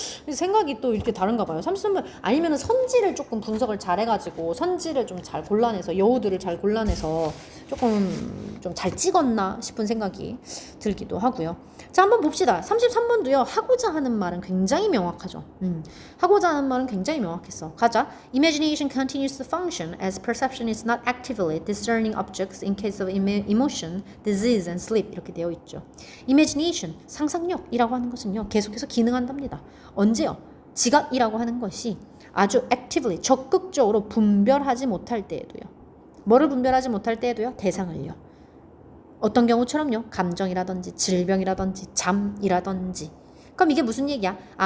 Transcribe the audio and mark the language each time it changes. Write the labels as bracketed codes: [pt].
[ko] 생각이 또 이렇게 다른가 봐요. 33번 아니면은 선지를 조금 분석을 잘 해가지고 선지를 좀 잘 골라내서 여우들을 잘 골라내서 조금 좀 잘 찍었나 싶은 생각이 들기도 하고요. 자, 한번 봅시다. 33번도요. 하고자 하는 말은 굉장히 명확하죠. 하고자 하는 말은 굉장히 명확했어. 가자. [en] Imagination continues to function as perception is not actively discerning objects in case of emotion, disease, and sleep. [ko] 이렇게 되어 있죠. Imagination, 상상력이라고 하는 것은요. 계속해서 기능한답니다. 언제요? 지각이라고 하는 것이 아주 actively, 적극적으로 분별하지 못할 때에도요. 뭐를 분별하지 못할 때에도요? 대상을요. 어떤 경우처럼요. 감정이라든지 질병이라든지 잠이라든지. 그럼 이게 무슨 얘기야?